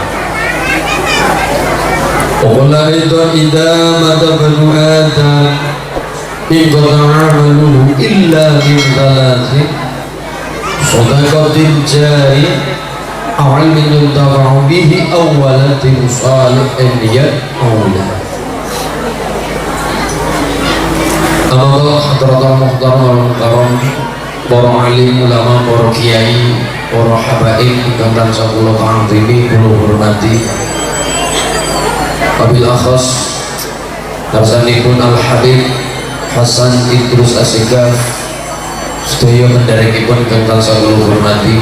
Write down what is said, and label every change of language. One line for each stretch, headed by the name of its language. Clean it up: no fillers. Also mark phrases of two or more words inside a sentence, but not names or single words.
Arabic: وقل أيضا إذا مات ابن آدم انقطع عمله إلا من ثلاث صدقة جارية أو علم ينتفع به أو ولد صالح يدعو له. أما الله حضرة المحترم والمكرم,
Javanese: para alim ulama, para kiai, para habaib ingkang tansah kula ta'zimi, kula hormati.
Arabic: وبالأخص
Javanese: darsanipun Al Habib Hasan Idrus Asegaf sedaya penderekipun ingkang tansah kula hormati.